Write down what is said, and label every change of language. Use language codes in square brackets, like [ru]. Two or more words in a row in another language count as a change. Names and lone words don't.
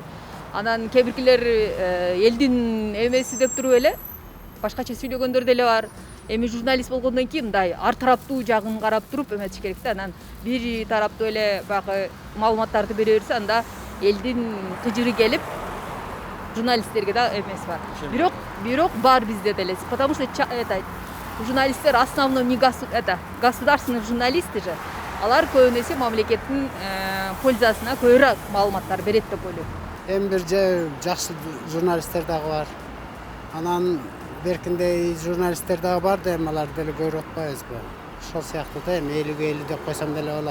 [ky] Анан кээ биркилер элдин эмеси деп туруп эле башкача сүйлөгөндөр деле бар. Эми журналист болгондон кийин мындай ар тараптуу жагын карап туруп эметиш керек да. Анан бир тараптуу эле баягы маалыматтарды бере берсе, анда элдин кыжыры келип журналисттерге да эмеси бар. Бирок бар бизде деле, [ru] потому что журналисттер основной не государственные журналисты же. [ky] Алар көбүн эсе мамлекеттин пользасына көбүрөөк маалыматтар берет деп ойлойм. Эми бир жакшы журналисттер дагы бар. Анан беркиндей журналисттер дагы бар да, эми аларды деле көрүп атпайбызбы? Ошол сыяктуу да, эми 50 деп койсом деле болот.